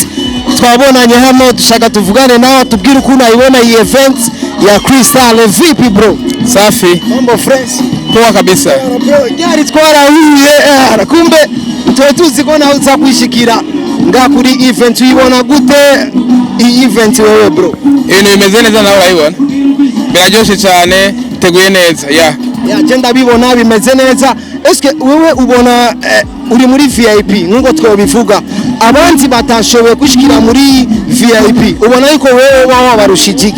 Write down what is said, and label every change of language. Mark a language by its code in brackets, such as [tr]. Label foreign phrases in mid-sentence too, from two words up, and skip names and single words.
[rn] Twabonanye hano dushaka tuvugane nawe tubwire uko unayibona iyi event ya Cristal. [sw] Vipi bro? Safi. Mambo fresh. Poa kabisa. [rn] Gari twarahuye kumbe tuwe tuzi ko nawe uza kwishikira nga kuri event. Uyibona gute iyi event wewe bro? Ino imeze neza nawe urayibona? Biraryoshye cyane, teguye neza. Agenda bibona bimeze neza. Eske wewe ubona uri muri VIP nkuko twobivuga, abandi batashoboye kushikira muri VIP, ubona yuko wewe waba barushijiki?